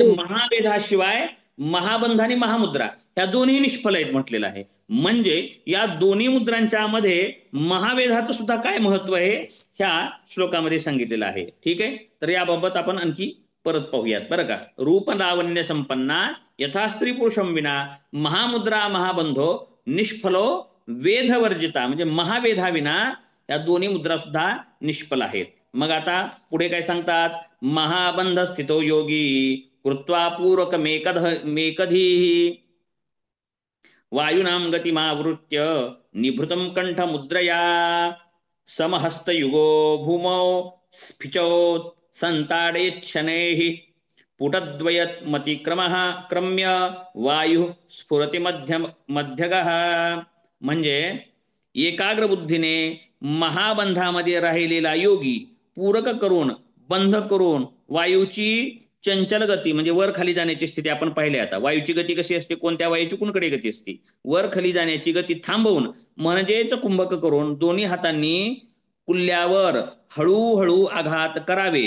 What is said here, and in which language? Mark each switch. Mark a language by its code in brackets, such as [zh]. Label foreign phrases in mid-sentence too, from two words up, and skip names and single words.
[mr] महावेध. महावेधाशिवाय महाबंध आणि महामुद्रा ह्या दोन्ही निष्फल आहेत म्हटलेलं आहे. म्हणजे या दोन्ही मुद्रांच्या मध्ये महावेधाचं सुद्धा काय महत्व आहे ह्या श्लोकामध्ये सांगितलेलं आहे. ठीक आहे, तर याबाबत आपण आणखी परत पाहूयात बरं का. [sa] रूप लावण्य संपन्ना यथा स्त्री पुरुषम विना महामुद्रा महाबंधो निष्फलो वेधवर्जिता. [mr] म्हणजे महावेधाविना या दोन्ही मुद्रा सुद्धा निष्फल आहेत. मग आता पुढे काय सांगतात? [sa] महाबंध स्थितो योगी कृत्वा पूर्वक मेकधी वायुनाम गतिमावृत्य निभृतं कंठमुद्रया समहस्तयुगो भूमौ स्फिचौ संताडेत् शनैः पुटद्वयमतिक्रमः क्रम्य वायु स्फुरति मध्यगः. [mr] म्हणजे एकाग्र बुद्धीने महाबंधामध्ये राहिलेला योगी पूरक करून बंध करून वायूची चंचल गती म्हणजे वर खाली जाण्याची स्थिती आपण पाहिली. आता वायूची गती कशी असते? कोणत्या वायूची कुणकडे गती असते? वर खाली जाण्याची गती थांबवून म्हणजेच कुंभक करून दोन्ही हातांनी कुल्ल्यावर हळूहळू आघात करावे.